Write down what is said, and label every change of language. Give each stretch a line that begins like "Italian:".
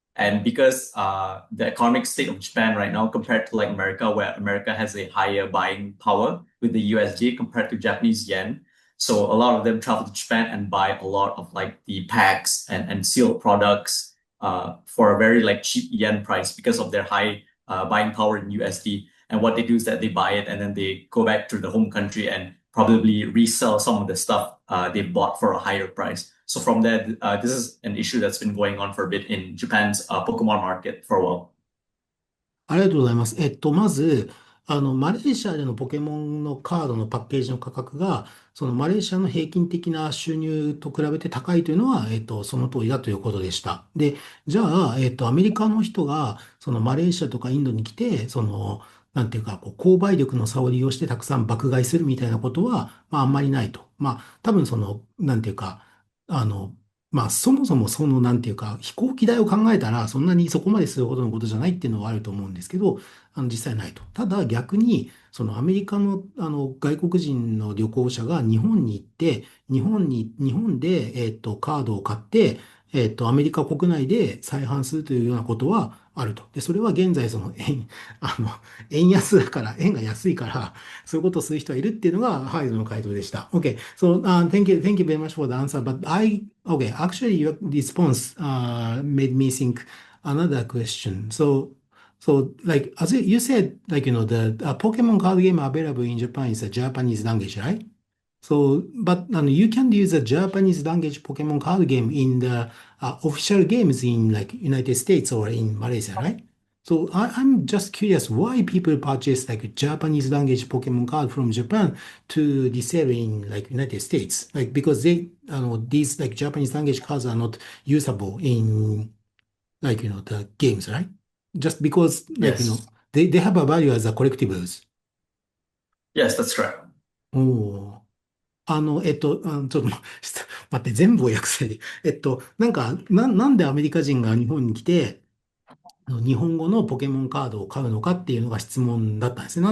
English: And because the economic state of Japan right now, compared to like America, where America has a higher buying power with the USD compared to Japanese yen, so a lot of them travel to Japan and buy a lot of like the packs and sealed products for a very like cheap yen price because of their high buying power in USD. And what they do is that they buy it and then they go back to the home country and probably resell some of the stuff they bought for a higher price. So from there, this is an issue that's been going on for a bit in Japan's Pokemon market for a while.
Japanese: ありがとうございます。まず、マレーシアでのポケモンのカードのパッケージの価格が、そのマレーシアの平均的な収入と比べて高いというのは、その通りだということでした。で、じゃあ、アメリカの人が、そのマレーシアとかインドに来て、なんていうか、購買力の差を利用してたくさん爆買いするみたいなことは、まあ、あんまりないと。まあ、多分なんていうか、あの、まあ、そもそもなんていうか、飛行機代を考えたら、そんなにそこまでするほどのことじゃないっていうのはあると思うんですけど、実際ないと。ただ逆に、アメリカの、外国人の旅行者が日本に行って、日本で、カードを買って、アメリカ国内で再販するというようなことはあると。で、それは現在、あの、円安だから、円が安いから、そういうことをする人はいるっていうのが、ハイドの回答でした。
English: Okay, so thank you very much for the answer. But actually, your response made me think another question. So, like as you said, like the Pokemon card game available in Japan is a Japanese language, right? So, but you can use a Japanese language Pokemon card game in the official games in like United States or in Malaysia, right? So I'm just curious why people purchase like Japanese language Pokemon card from Japan to resell in like United States, like because these like Japanese language cards are not usable in like the games, right? Just because like Yes. they have a value as a collectibles. Yes, that's correct.
Japanese: おお。ちょっと待って、全部を訳せないで。なんでアメリカ人が日本に来て、日本語のポケモンカードを買うのかっていうのが質問だったんですね。